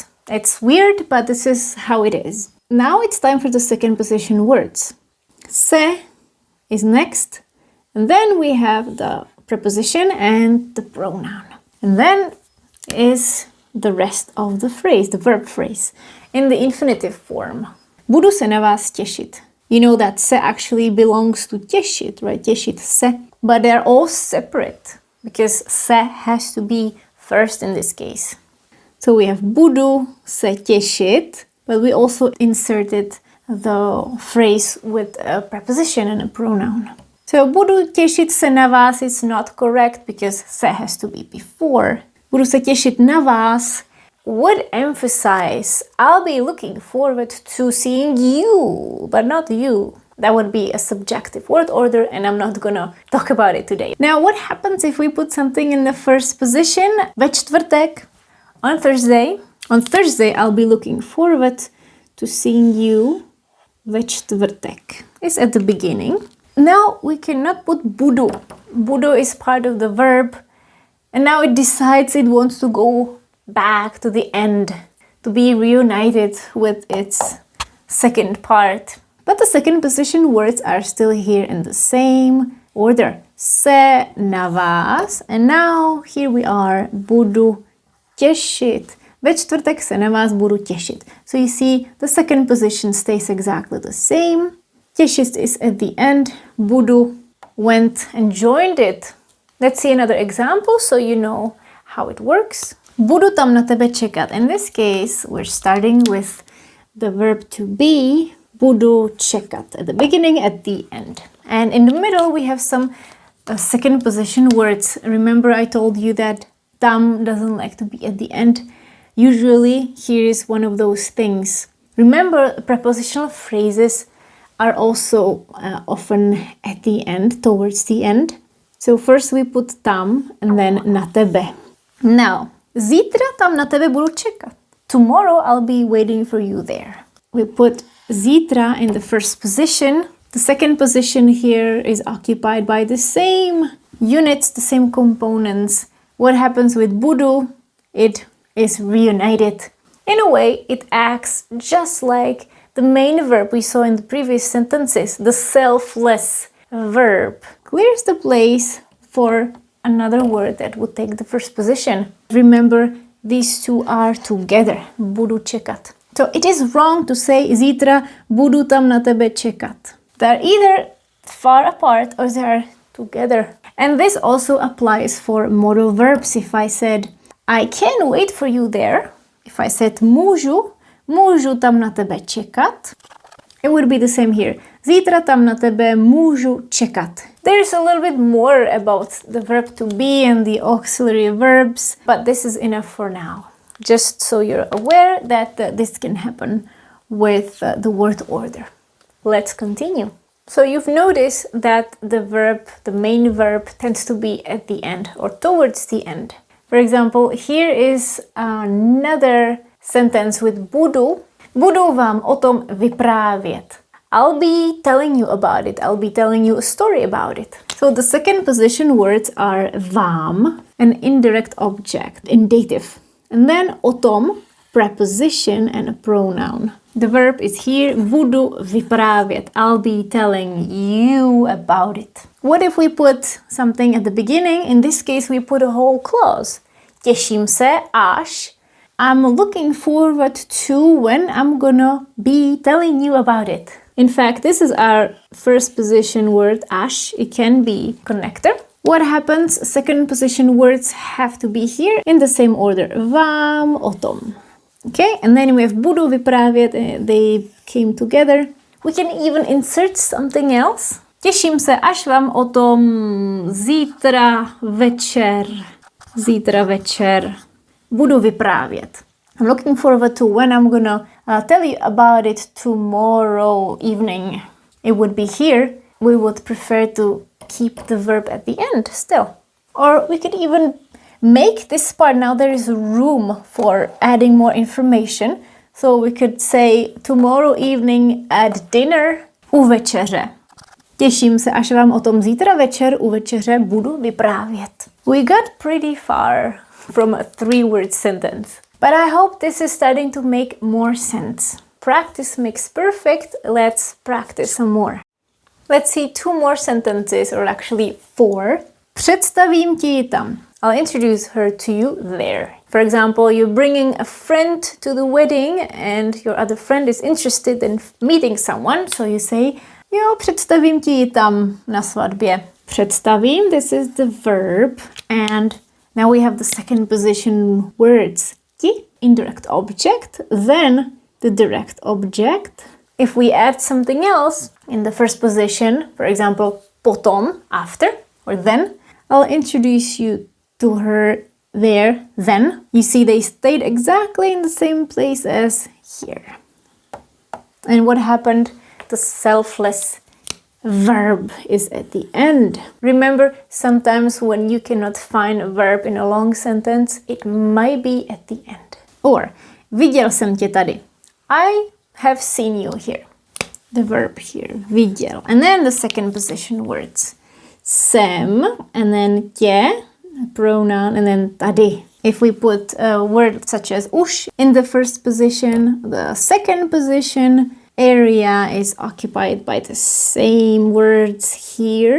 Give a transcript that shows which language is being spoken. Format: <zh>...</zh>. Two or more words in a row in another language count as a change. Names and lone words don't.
<en>It's weird, but this is how it is. Now it's time for the second position words. Se is next, and then we have the preposition and the pronoun. And then is the rest of the phrase, the verb phrase, in the infinitive form.</en> <cs>Budu se na vás těšit.</cs> <en>You know that se actually belongs to těšit, right?</en> <cs>Těšit se.</cs> <en>But they're all separate because se has to be first in this case. So we have</en> <cs>budu se těšit,</cs> <en>but we also inserted the phrase with a preposition and a pronoun. So</en> <cs>budu těšit se na vás</cs> <en>is not correct because se has to be before.</en> <cs>Budu se těšit na vás</cs> <en>would emphasize I'll be looking forward to seeing you, but not you. That would be a subjective word order, and I'm not gonna talk about it today. Now, what happens if we put something in the first position?</en> <cs>Ve čtvrtek,</cs> <en>on Thursday. On Thursday, I'll be looking forward to seeing you.</en> <cs>Ve čtvrtek</cs> <en>is at the beginning. Now we cannot put budu. Budu is part of the verb, and now it decides it wants to go back to the end, to be reunited with its second part. But the second position words are still here in the same order.</en> <cs>Se na vás,</cs> <en>and now here we are,</en> <cs>budu těšit. Ve čtvrtek se na vás budu těšit.</cs> <en>So you see, the second position stays exactly the same. Těšit is at the end. Budu went and joined it. Let's see another example so you know how it works.</en> <cs>Budu tam na tebe čekat.</cs> <en>In this case, we're starting with the verb to be.</en> <cs>Budu čekat</cs> <en>at the beginning, at the end. And in the middle, we have some second position words. Remember I told you that tam doesn't like to be at the end. Usually here is one of those things. Remember, prepositional phrases are also often at the end, towards the end. So first we put tam and then</en> <cs>na tebe. Now, zítra tam na tebe budu čekat.</cs> <en>Tomorrow I'll be waiting for you there. We put zítra in the first position. The second position here is occupied by the same units, the same components. What happens with budu? It is reunited. In a way, it acts just like the main verb we saw in the previous sentences, the selfless verb. Clears the place for another word that would take the first position. Remember, these two are together.</en> <cs>Budu čekat.</cs> <en>So it is wrong to say</en> <cs>zítra budu tam na tebe čekat.</cs> <en>They're either far apart or they are together. And this also applies for modal verbs. If I said, I can wait for you there. If I said</en> <cs>můžu tam na tebe čekat.</cs> <en>It would be the same here.</en> <cs>Zítra tam na tebe můžu čekat.</cs> <en>There's a little bit more about the verb to be and the auxiliary verbs, but this is enough for now. Just so you're aware that this can happen with the word order. Let's continue. So you've noticed that the verb, the main verb, tends to be at the end or towards the end. For example, here is another sentence with budu.</en> <cs>Budu vám o tom vyprávět.</cs> <en>I'll be telling you about it. I'll be telling you a story about it. So the second position words are vám, an indirect object in dative. And then</en> <cs>o tom,</cs> <en>preposition and a pronoun. The verb is here,</en> <cs>budu vyprávět.</cs> <en>I'll be telling you about it. What if we put something at the beginning? In this case, we put a whole clause.</en> <cs>Těším se až.</cs> <en>I'm looking forward to when I'm gonna be telling you about it. In fact, this is our first position word, až. It can be connector. What happens? Second position words have to be here in the same order.</en> <cs>Vám o tom.</cs> <en>Okay, and then we have</en> <cs>budu vyprávět.</cs> <en>They came together. We can even insert something else.</en> <cs>Těším se, až vám o tom zítra večer. Zítra večer budu vyprávět.</cs> <en>I'm looking forward to when I'm gonna tell you about it tomorrow evening. It would be here. We would prefer to keep the verb at the end still. Or we could even make this part. Now there is room for adding more information. So we could say tomorrow evening at dinner</en> <cs>u večeře. Těším se, až vám o tom zítra večer u večeře budu vyprávět.</cs> <en>We got pretty far from a 3-word sentence. But I hope this is starting to make more sense. Practice makes perfect. Let's practice some more. Let's see 2 more sentences, or actually 4.</en> <cs>Představím ti ji tam.</cs> <en>I'll introduce her to you there. For example, you're bringing a friend to the wedding and your other friend is interested in meeting someone. So you say,</en> <cs>jo, představím ti ji tam na svatbě. Představím,</cs> <en>this is the verb. And now we have the second position words. Ti, indirect object, then the direct object. If we add something else in the first position, for example, potom, after, or then, I'll introduce you to her there, then. You see they stayed exactly in the same place as here. And what happened? The selfless verb is at the end. Remember, sometimes when you cannot find a verb in a long sentence, it might be at the end. Or,</en> <cs>viděl jsem tě tady.</cs> <en>I have seen you here. The verb here, viděl. And then the second position words. Jsem, and then tě, pronoun, and then tady. If we put a word such as už in the first position, the second position area is occupied by the same words here.</en>